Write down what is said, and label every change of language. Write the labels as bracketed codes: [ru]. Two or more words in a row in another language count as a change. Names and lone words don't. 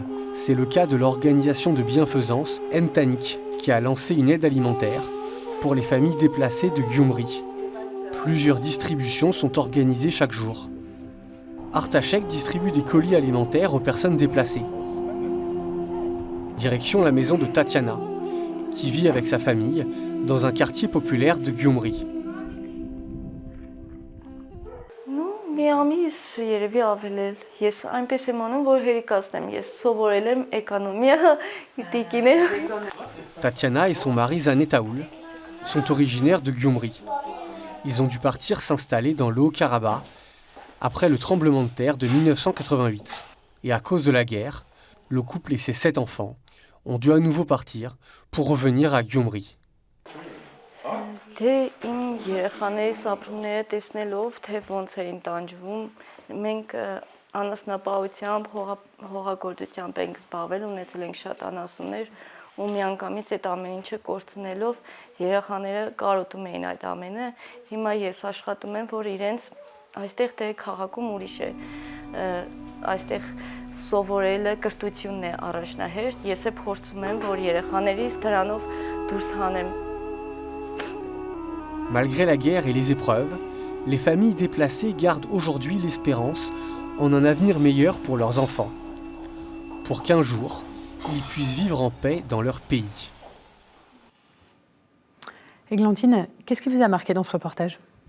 [fr] C'est le cas de l'organisation de bienfaisance Entanik qui a lancé une aide alimentaire pour les familles déplacées de Gyumri. Plusieurs distributions sont organisées chaque jour. Artachek distribue des colis alimentaires aux personnes déplacées. Direction la maison de Tatiana, qui vit avec sa famille dans un quartier populaire de Gyumri. [hy] Մի ամիս երևի ավել ես այնպես եմ անում, որ հերիկացնեմ, ես սովորել եմ էկոնոմիա, տիկին եմ։ [fr] Tatiana et son mari Zanetaoul sont originaires de Gyumri. Ils ont dû partir s'installer dans le Haut-Karabakh après le tremblement de terre de 1988. Et à cause de la guerre, le couple et ses 7 enfants ont dû à nouveau partir pour revenir à Gyumri. [hy] Դե իմ երեխաների ապրումները տեսնելով, թե ոնց էին տանջվում, մենք անասնապահությամբ, հողագործությամբ ենք զբաղվել, ունեցել ենք շատ անասուններ, ու միանգամից այդ ամեն ինչը կորցնելով երեխաները կարոտում էին այդ ամենը։ Հիմա ես աշխատում եմ, որ իրենց այստեղ դե քաղաքում ուրիշ է, այստեղ սովորելը կրթությունն է առաջնահերթ, ես է փորձում եմ, որ երեխաներից դրանով դուրս հանեմ։ [fr] Malgré la guerre et les épreuves, les familles déplacées gardent aujourd'hui l'espérance en un avenir meilleur pour leurs enfants, pour qu'un jour, ils puissent vivre en paix dans leur pays. Églantine, qu'est-ce qui vous a marqué dans ce reportage ?